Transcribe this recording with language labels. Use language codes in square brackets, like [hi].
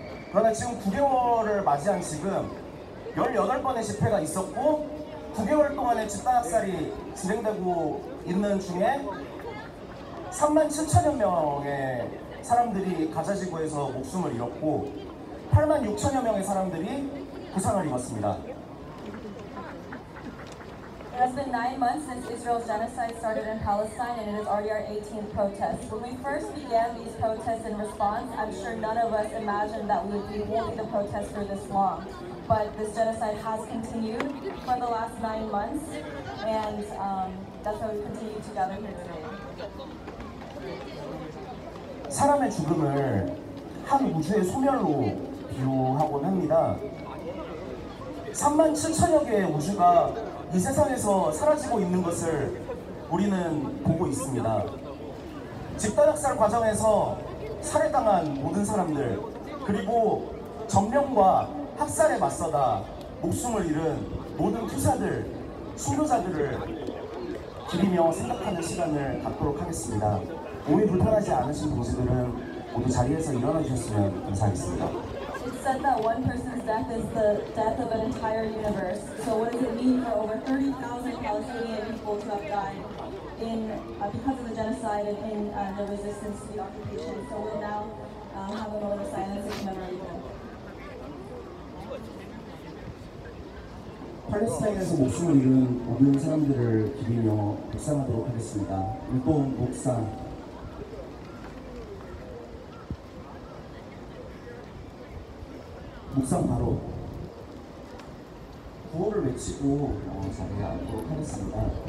[ko] 그러나 지금 9개월을 맞이한 지금 18번의 집회가 있었고 9개월 동안의 집단 학살이 진행되고 있는 중에 3만 7천여 명의 사람들이 가자지구에서 목숨을 잃었고 8만 6천여 명의 사람들이 부상을 입었습니다. [en] It has been 9 months since Israel's genocide started in Palestine, and it is already our 18th protest. When we first began these protests in response, I'm sure none of us imagined that we would be holding the protest for this long. But this genocide has continued for the last 9 months, and that's why we continue to gather here today. [ko] 사람의 죽음을 한 우주의 소멸로 비유하곤 합니다. 3만 7천여 개의 우주가 이 세상에서 사라지고 있는 것을 우리는 보고 있습니다. 집단학살 과정에서 살해당한 모든 사람들, 그리고 점령과 학살에 맞서다 목숨을 잃은 모든 투사들, 순교자들을 기리며 생각하는 시간을 갖도록 하겠습니다. 몸이 불편하지 않으신 동지들은 모두 자리에서 일어나 주셨으면 감사하겠습니다. [en] It's said that one person's death is the death of an entire universe. So what does it mean for over 30,000 Palestinian people to have died because of the genocide and in the resistance to the occupation? So we'll now have a moment of silence to commemorate them. [ko] 팔레스타인에서 목숨을 잃은 모든 사람들을 기리며 묵상하도록 하겠습니다. 율동 묵상. 묵상 바로 구호를 외치고 자리에 앉도록 하겠습니다.